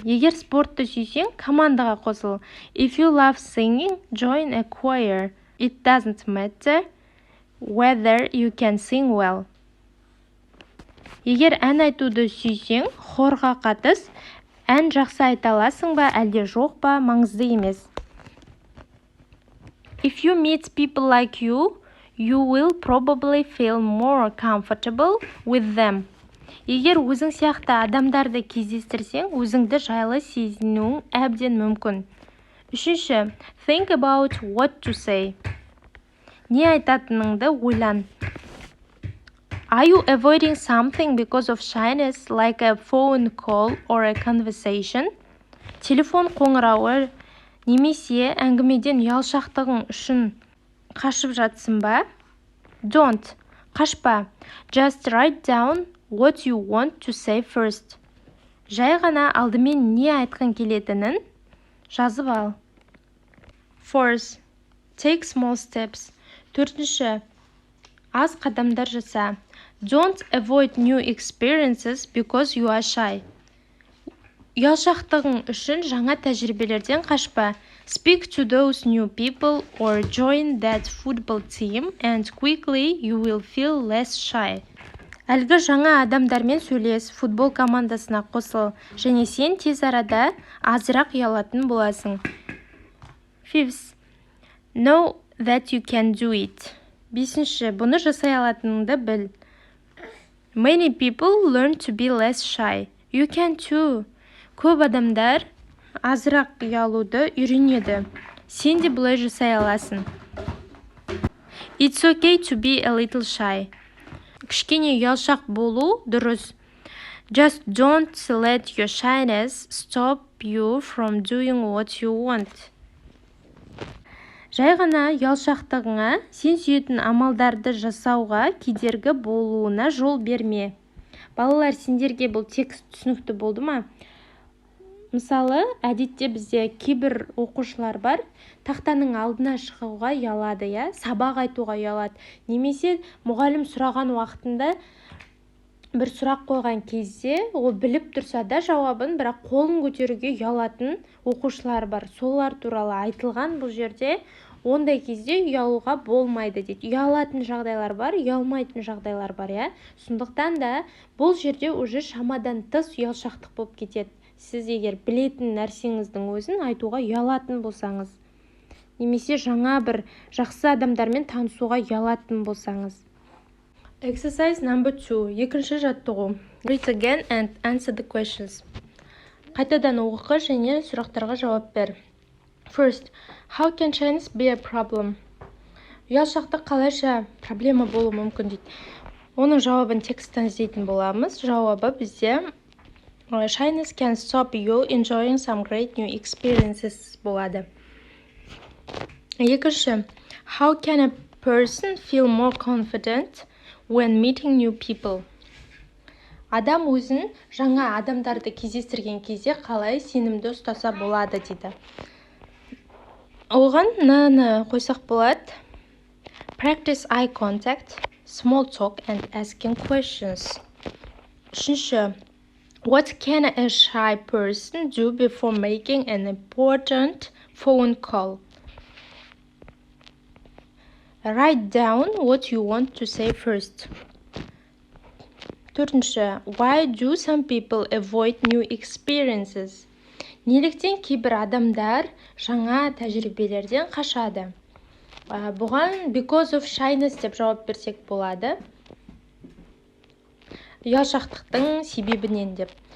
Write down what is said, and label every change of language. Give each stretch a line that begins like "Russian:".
Kazakh: Егер спортты сүйсең, командаға қосыл.
English: If you love singing, join a choir. It doesn't matter whether you can sing well.
Kazakh: Егер ән айтуды сүйсең, хорға қатыс. Ән жақсы айта аласың ба, әлде жоқ па, маңызды емес.
English: If you meet people like you will probably feel more comfortable with them.
Kazakh: Егер өзің сияқты адамдарды кездестірсең, өзіңді жайлы сезінуің әбден мүмкін.
English: Үшінші, think about what to say.
Kazakh: Не айтатыныңды ойлан.
English: Are you avoiding something because of shyness, like a phone call or a conversation?
Kazakh: Телефон қоңырауы немесе әңгімеден ұялшақтығың үшін қашып жатсың ба?
English: Don't,
Kazakh: қашпа.
English: Just write down what you want to say first.
Kazakh: Жай ғана алдымен не айтқың келетінін жазып ал.
English: Fourth, take small steps.
Kazakh: Төртінші, аз қадамдар жаса.
English: Don't avoid new experiences because you are shy.
Kazakh: Ұялшақтығың үшін жаңа тәжірибелерден қашпа.
English: Speak to those new people or join that football team and quickly you will feel less shy.
Kazakh: Әлгі жаңа адамдармен сөйлес, футбол командасына қосыл, және сен тез арада азырақ ұялатын боласың.
English: Fifth, know that you can do it.
Kazakh: Бесінші, бұны жасай алатыныңды біл.
English: Many people learn to be less shy. You can too.
Kazakh: Көп адамдар азырақ ұялуды үйренеді. Сен де бұлай жасай аласың.
English: It's okay to be a little shy.
Kazakh: Кішкене ұялшақ болу дұрыс.
English: Just don't let your shyness stop you from doing what you want.
Kazakh: Жай ғана ұялшақтығыңа, сен сүйетін амалдарды жасауға кедергі болуына жол берме. Балалар, сендерге бұл текст түсінікті болды ма? Мысалы, әдетте бізде кейбір оқушылар бар, тақтаның алдына шығуға ұялады, сабақ айтуға ұялады. Немесе мұғалім сұраған уақытында бір сұрақ қойған кезде, ол біліп тұрса да жауабын, бірақ қолын көтеруге ұялатын оқушылар бар. Солар туралы айтылған бұл жерде, ондай кезде ұялуға болмайды дейді. Ұялатын жағдайлар бар, ұялмайтын жағдайлар бар, Сондықтан да бұл жерде уже шамадан тыс ұялшақтық болып кетеді. Сіз егер білетін нәрсеңіздің өзін айтуға ұялатын болсаңыз, немесе жаңа бір жақсы адамдармен танысуға ұялатын болсаңыз.
English: Exercise number 2.
Kazakh: Екінші жаттығу.
English: Read again and answer the questions.
Kazakh: Қайтадан оқы және сұрақтарға жауап бер.
English: First, how can shyness be a problem?
Kazakh: Ұялшақтық қалайша проблема болуы мүмкін дейді. Оның жауабын тексттен іздейтін боламыз. Жауабы бізде
English: shyness can stop you enjoying some great new experiences
Kazakh: болады.
English: Екінші, how can a person feel more confident when meeting new people?
Kazakh: Адам өзін жаңа адамдарды кездестірген кезде қалай сенімді ұстаса болады дейді. Оған мынаны қойсақ болады.
English: Practice eye contact, small talk and asking questions. Үшінші, what can a shy person do before making an important phone call? Write down what you want to say first. Төртінші, why do some people avoid new experiences?
Kazakh: Неліктен кейбір адамдар жаңа тәжірибелерден қашады? Бұған
English: because of shyness
Kazakh: деп жауап берсек болады. Ұялшақтықтың себебінен деп.